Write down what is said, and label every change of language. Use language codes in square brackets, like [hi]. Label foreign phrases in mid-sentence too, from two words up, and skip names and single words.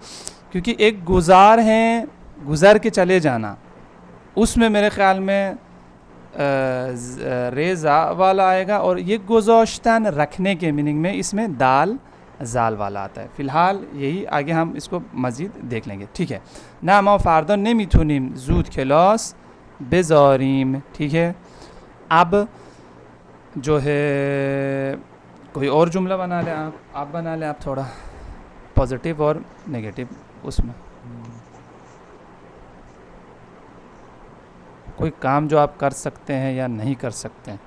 [ur] کیونکہ ایک گزار ہیں گزر کے چلے جانا اس میں میرے خیال میں ریزا والا آئے گا. اور یہ گذاشتن رکھنے کے میننگ میں اس میں دال زال والا آتا ہے. فی الحال یہی آگے ہم اس کو مزید دیکھ لیں گے. ٹھیک ہے. [fa] نه ما فردا نمیتونیم زود کلاس بذاریم. [ur] ٹھیک ہے. اب جو ہے کوئی اور جملہ بنا لیں آپ بنا لیں آپ تھوڑا پازیٹیو اور نگیٹو اس میں. کوئی کام جو آپ کر سکتے ہیں یا نہیں کر سکتے ہیں.